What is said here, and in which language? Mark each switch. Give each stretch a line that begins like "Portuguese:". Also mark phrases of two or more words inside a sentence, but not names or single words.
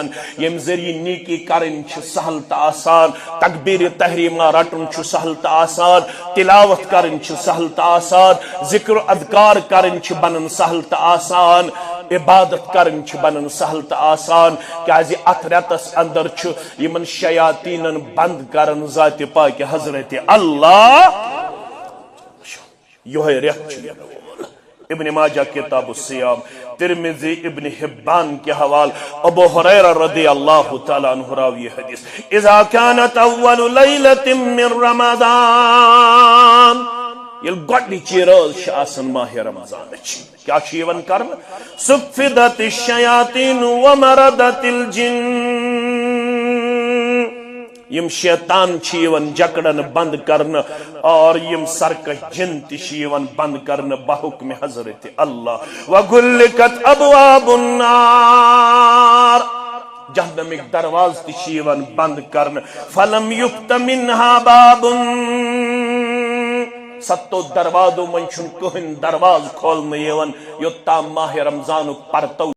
Kashmiri: ییٚمہِ ذٔریعہٕ نیکی کرٕنۍ چھِ سہل تہٕ آسان تکبیرِ تحریمہ رٹُن چھُ سہل تہٕ آسان تلاوت کرٕنۍ چھِ سہل تہٕ آسان ذکر و اذکار کرٕنۍ چھِ بنان سہل تہٕ آسان عبادت کرٕنۍ چھِ بنان سہل تہٕ آسان کیازِ اتھ رٮ۪تس اندر چھُ یِمن شیاطیٖنن بند کران ذاتِ پاکہِ حضرت اللہ یہ رٮ۪تھ چھُ یِنہٕ وول ابن ماجہ کتاب الصیام ترمذی ابن حبان کے حوال ابو ہریرہ
Arabic: رضی اللہ تعالیٰ عنہ
Kashmiri: راوی حدیث
Arabic: اذا كانت اول لیلۃ من رمضان
Kashmiri: ییٚلہِ گۄڈنِچی رٲژ چھِ آسان ماہ رمضانٕچ کیٛاہ چھُ یِوان کرنہٕ
Arabic: صُفِّدت الشیاطین ومردت الجن
Kashmiri: یم شیطان چھِ یِوان جکڑن بند کرنہٕ اور یم سرکش جن تہِ چھِ یِوان بند کرنہٕ بحکمِ حضرت اللہ
Arabic: وَغُلِّقَتْ أَبْوَابُ النَّارِ
Kashmiri: جہنمٕکۍ درواز تہِ چھِ یِوان بند کرنہٕ
Arabic: فَلَمْ يُفْتَ مِنْهَا بَابٌ
Kashmiri: ستو دروازو منٛز چھُنہٕ کٕہٕنۍ درواز کھولنہٕ یِوان یوٚتام ماہ رمضانُک پرتو